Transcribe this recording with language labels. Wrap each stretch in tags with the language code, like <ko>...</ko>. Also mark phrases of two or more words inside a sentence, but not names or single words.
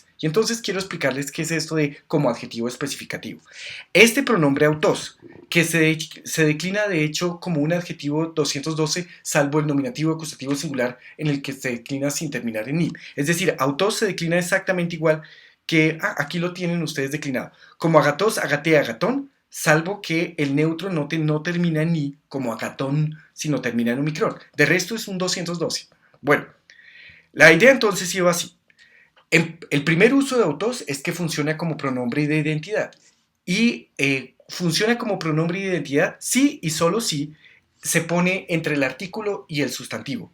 <es>Y entonces quiero explicarles qué es esto de como adjetivo especificativo. Este pronombre autos, que se declina de hecho como un adjetivo 212, salvo el nominativo acusativo singular en el que se declina sin terminar en ni. Es decir, autos se declina exactamente igual que, aquí lo tienen ustedes declinado, como</es> <el>ἀγαθός, ἀγαθή, ἀγαθόν,</el> <es>salvo que el neutro no termina en ni, como agatón, sino termina en omicron. De resto es un 212. Bueno, la idea entonces iba así. El primer uso de autos es que funciona como pronombre de identidad. Y funciona como pronombre de identidad si y solo si se pone entre el artículo y el sustantivo.</es>